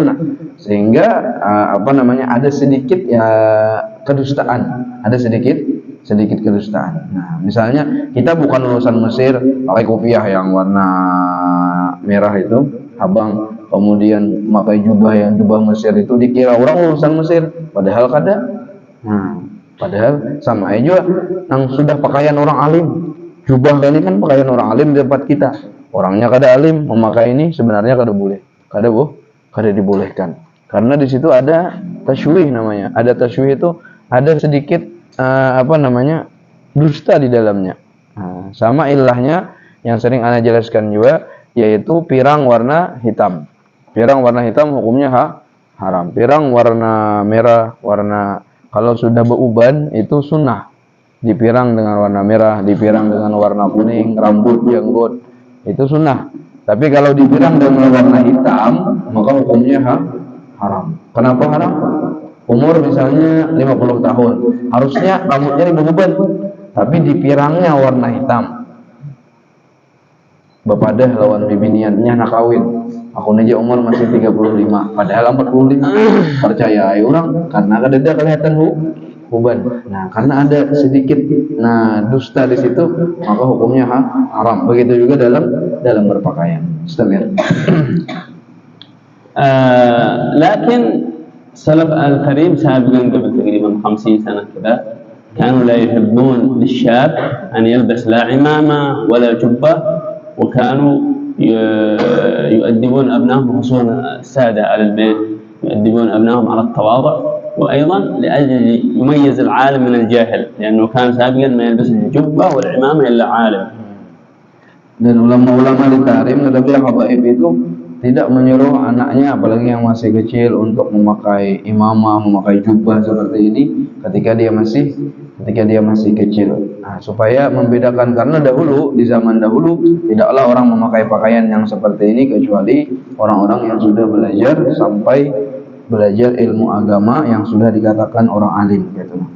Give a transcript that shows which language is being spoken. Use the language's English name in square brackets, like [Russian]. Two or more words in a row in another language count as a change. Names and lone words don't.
[Indonesian] Nah, sehingga ada sedikit ya kedustaan, ada sedikit kedustaan. Nah, misalnya kita bukan lulusan Mesir, pakai kopiah yang warna merah itu, abang, kemudian pakai jubah Mesir itu, dikira orang lulusan Mesir, padahal kada. Padahal sama aja yang sudah pakaian orang alim. Jubah ini kan pakaian orang alim di tempat kita. Orangnya kada alim, memakai ini sebenarnya kada boleh. Kada dibolehkan. Karena di situ ada tasyuih namanya. Ada tasyuih itu ada sedikit dusta di dalamnya. Nah, sama ilahnya yang sering ana jelaskan juga, yaitu pirang warna hitam. Pirang warna hitam hukumnya haram. Pirang warna merah, kalau sudah beruban itu sunnah. Dipirang dengan warna merah, dipirang dengan warna kuning, rambut, jenggot, itu sunnah. Tapi kalau dipirang dengan warna hitam, maka hukumnya haram. Kenapa haram? Umur misalnya 50 tahun, harusnya rambutnya diberuban, tapi dipirangnya warna hitam. [Banjar] Bapadah lawan bibiniannya nak kawin. [Indonesian] Aku aja umur masih 35, padahal 45. Percaya orang karena kada kelihatan uban. Nah, karena ada sedikit dusta di situ, maka hukumnya haram. Begitu juga dalam berpakaian. [Arabic] Istamir. لكن سلف الكريم سابقا قبل تقريبا 50 سنة كذا كانوا لا يحبون للشاب أن يلبس لا عمامة ولا جبة، وكانوا يؤدبون أبنائهم، خصوصا السادة على البيت يؤدبون أبنائهم على التواضع، وأيضا لأجل يميز العالم من الجاهل، لأنه كان سابقا ما يلبس الجبة والعمامة إلا عالم. [Indonesian] Dan ulama-ulama di tarim tetapi habaib itu tidak menyuruh anaknya, apalagi yang masih kecil, untuk memakai imamah, memakai jubah seperti ini ketika dia masih kecil. Nah, supaya membedakan, karena dahulu, di zaman dahulu tidaklah orang memakai pakaian yang seperti ini kecuali orang-orang yang sudah belajar sampai belajar ilmu agama yang sudah dikatakan orang alim gitu.